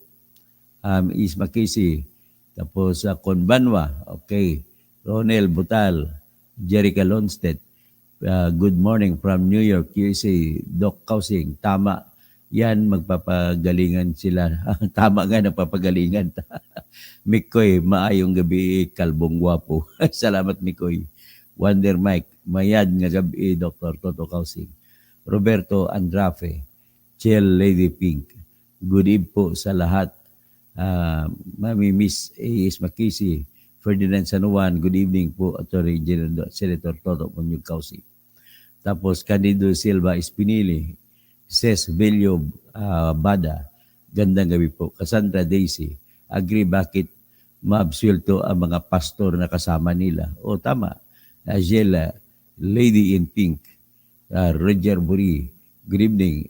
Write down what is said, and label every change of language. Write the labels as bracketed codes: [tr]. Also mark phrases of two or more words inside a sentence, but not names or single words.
[tl] Ace Makisi, tapos Conbanwa, okay, Ronel Butal, Jerica Lonstedt, [en] good morning from New York, USA, [tl] Doc Kausing, tama, yan, magpapagalingan sila. Tama nga, nagpapagalingan. [hil] Mikoy, maayong gabi, kalbong gwapo. [tl] Salamat, Mikoy. [hil] Wonder Mike, mayad nga gabi, Dr. Toto Kausing. Roberto Andrafe, [tl] Chill Lady Pink, [en] good eve [tl] po sa lahat. Mami Miss A.S. Makisi, Ferdinand San Juan, [en] good evening [tl] po, Attorney General Senator Toto Ponyug Kausing. Tapos, Candido Silva Espinili, Ses Velio Bada, gandang gabi po. Cassandra Daisy, agree bakit maabsuelto ang mga pastor na kasama nila. O tama. Angela, [en] Lady in Pink, Roger Buri, good evening.